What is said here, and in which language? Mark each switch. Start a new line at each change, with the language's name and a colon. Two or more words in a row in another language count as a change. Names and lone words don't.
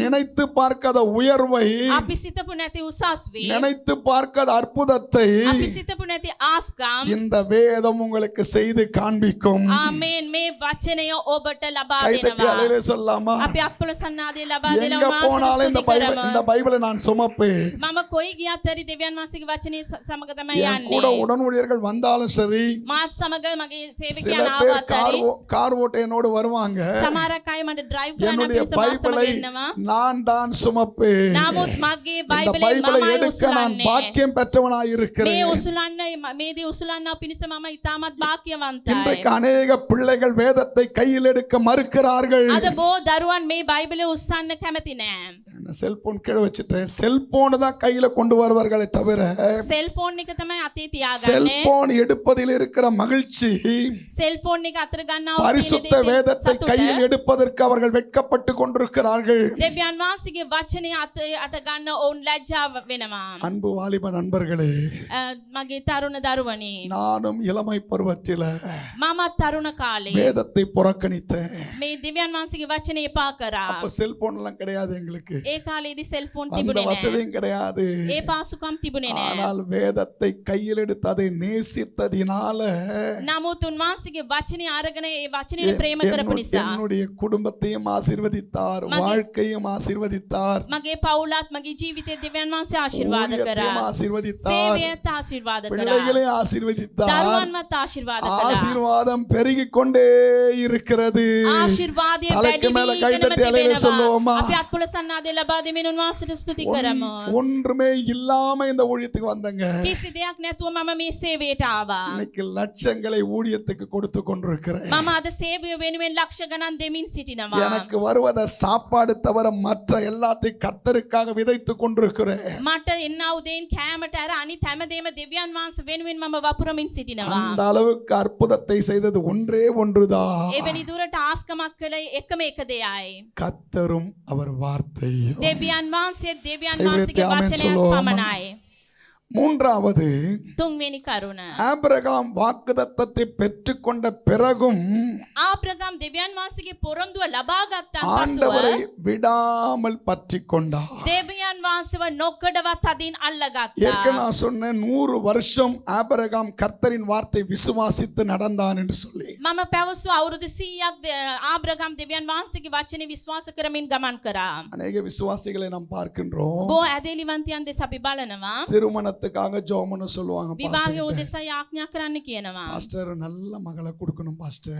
Tamil: நினைத்து பார்க்காத உயர்வை,
Sinhala: අපි සිතපු නැති උසස් වීම,
Tamil: நினைத்து பார்க்காத அற்புதத்தை
Sinhala: අපි සිතපු නැති ආස්කම්
Tamil: இந்த வேதம் உங்களுக்கு செய்து காண்பிக்கும்.
Sinhala: ආමේන් මේ වචනය ඔබට ලබා
Tamil: கைதட்டி
Sinhala: දෙනවා.
Tamil: அலையிலே சொல்லாமா?
Sinhala: අපි අපල සන්නාදේ ලබා
Tamil: எங்க
Sinhala: දෙනවා.
Tamil: போனாலும் இந்த
Sinhala: මාසෙ
Tamil: பைபிளை நான் சுமப்பேன்.
Sinhala: මම කොයි ගියත් හරි දෙවියන් වහන්සේගේ වචනේ සමග තමයි
Tamil: என் கூட
Sinhala: යන්නේ.
Tamil: உடன் ஊழியர்கள் வந்தாலும் சரி,
Sinhala: මාත් සමග මගේ
Tamil: சில
Sinhala: සේවකයන්
Tamil: பேர்
Sinhala: ආවත් හරි
Tamil: கார் ஓட்ட என்னோடு வருவாங்க.
Sinhala: සමහරක් අය මට ඩ්‍රයිව් කරන්න
Tamil: என்னுடைய
Sinhala: පිරිස මාත් සමග
Tamil: பைபிளை
Sinhala: ඉන්නවා.
Tamil: நான் தான் சுமப்பேன்.
Sinhala: නමුත් මගේ
Tamil: இந்த
Sinhala: බයිබලේ
Tamil: பைபிளை
Sinhala: මමයි
Tamil: எடுக்க நான்
Sinhala: උසුලන්නේ.
Tamil: பாக்கியம் பெற்றவனாய்
Sinhala: මේ
Tamil: இருக்கிறேன்.
Sinhala: උසුලන්න මේ දේ උසුලන්න පිණිස මම ඉතාමත් භාග්‍යවන්තයි.
Tamil: இன்றைக்கு அநேக பிள்ளைகள் வேதத்தை கையில் எடுக்க மறுக்கிறார்கள்.
Sinhala: අද බොහෝ දරුවන් මේ බයිබලේ උස්සන්න කැමති නෑ.
Tamil: செல்போன் கீழே வச்சுட்டேன். செல்போன் தான் கையில கொண்டு வருவார்களே தவிர
Sinhala: සෙල්ෆෝන් එක තමයි අතේ තියාගන්නේ.
Tamil: செல்போன் எடுப்பதில் இருக்கிற மகிழ்ச்சி,
Sinhala: සෙල්ෆෝන් එක අතර ගන්නවා
Tamil: பரிசுத்த வேதத்தை கையில் எடுப்பதற்கு அவர்கள் வெட்கப்பட்டு கொண்டிருக்கிறார்கள்.
Sinhala: දෙවියන් වහන්සේගේ වචනේ අත ගන්න ඔවුන් ලැජ්ජාව වෙනවා.
Tamil: அன்பு வாலிப நண்பர்களே,
Sinhala: මගේ තරුණ දරුවනේ,
Tamil: நானும் இளமை பருவத்தில
Sinhala: මමත් තරුණ කාලේ
Tamil: வேதத்தை புறக்கணித்தேன்.
Sinhala: මේ දෙවියන් වහන්සේගේ වචනේ එපා කරා.
Tamil: அப்ப செல்போன் எல்லாம் கிடையாது எங்களுக்கு.
Sinhala: ඒ කාලේදී සෙල්ෆෝන්
Tamil: அந்த
Sinhala: තිබුණේ නෑ.
Tamil: வசதியும் கிடையாது.
Sinhala: ඒ පාසුකම් තිබුණේ නෑ.
Tamil: ஆனால் வேதத்தை கையில் எடுத்து அதை நேசித்ததினால
Sinhala: නමුත් උන්වහන්සේගේ වචනේ අරගෙන ඒ වචනේ ප්‍රේම කරපු නිසා
Tamil: என்னுடைய குடும்பத்தையும் ஆசீர்வதித்தார், வாழ்க்கையும் ஆசீர்வதித்தார்,
Sinhala: මගේ පවුලත් මගේ ජීවිතේ දෙවියන් වහන්සේ ආශිර්වාද
Tamil: ஊழியத்தையும்
Sinhala: කරා.
Tamil: ஆசீர்வதித்தார்,
Sinhala: සේවයත් ආශිර්වාද කරා.
Tamil: பிள்ளைகளையும் ஆசீர்வதித்தார்.
Sinhala: දරුවන්වත් ආශිර්වාද කළා.
Tamil: ஆசீர்வாதம் பெருகிக் கொண்டே இருக்கிறது.
Sinhala: ආශිර්වාදය
Tamil: தலைக்கு மேல
Sinhala: වැඩි
Tamil: கை
Sinhala: වීගෙනම
Tamil: தட்டி அலையிலே
Sinhala: තිබෙනවා.
Tamil: சொல்லுவோமா?
Sinhala: අපි අත්පොළ සන්නාදේ ලබා දෙමින් උන්වහන්සේට ස්තුති කරමු.
Tamil: ஒன்றுமே இல்லாம இந்த ஊழியத்துக்கு வந்தங்க.
Sinhala: කිසි දෙයක් නැතුව මම මේ සේවයට ආවා.
Tamil: இன்னைக்கு லட்சங்களை ஊழியத்துக்கு கொடுத்து கொண்டிருக்கிறேன்.
Sinhala: මම අද සේවය වෙනුවෙන් ලක්ෂ ගණන් දෙමින් සිටිනවා.
Tamil: எனக்கு வருவத சாப்பாடு தவிர மற்ற எல்லாத்தையும் கர்த்தருக்காக விதைத்து கொண்டிருக்கிறேன்.
Sinhala: මට එන්න උදේන් කෑමට අර අනිත් හැමදේම දෙවියන් වහන්සේ වෙනුවෙන් මම වපුරමින් සිටිනවා.
Tamil: அந்த அளவுக்கு அற்புதத்தை செய்தது ஒன்றே ஒன்றுதான்,
Sinhala: එවැනි දුරට ආස්කමක් කළේ එකම එක දෙයයි.
Tamil: கர்த்தரும் அவர் வார்த்தையும்.
Sinhala: දෙවියන් වහන්සේ දෙවියන්
Tamil: ஐ
Sinhala: වහන්සේගේ ආමෙන් වචනයක්
Tamil: சொல்லுவோமா?
Sinhala: පමණයි.
Tamil: மூன்றாவது,
Sinhala: තුන්වෙනි කරුණ.
Tamil: ஆபிரகாம் வாக்குத்தத்தத்தை பெற்றுக்கொண்ட பிறகும்
Sinhala: ආබ්‍රහම් දෙවියන් වහන්සේගේ පොරොන්දුව ලබා ගත්තාන් පසුව
Tamil: ஆண்டவரை விடாமல் பற்றி கொண்டார்.
Sinhala: දෙවියන් වහන්සේව නොකඩවත් අදින් අල්ලගත්තා.
Tamil: ஏற்கனவே நான் சொன்னேன், 100 வருஷம் ஆபிரகாம் கர்த்தரின் வார்த்தை விசுவாசித்து நடந்தான் என்று சொல்லி.
Sinhala: මම පැවසු අවුරුදු 100ක් ආබ්‍රහම් දෙවියන් වහන්සේගේ වචනේ විශ්වාස කරමින් ගමන් කරා.
Tamil: அநேக விசுவாசிகளை நாம் பார்க்கின்றோம்.
Sinhala: බොහෝ ඇදහිලිවන්තයන් දෙස අපි බලනවා.
Tamil: திருமணத்துக்காக ஜெபம்னு சொல்லுவாங்க.
Sinhala: විවාහය උදෙසා යාඥා කරන්න කියනවා.
Tamil: பாஸ்டர் நல்ல மகளை கொடுக்கணும் பாஸ்டர்,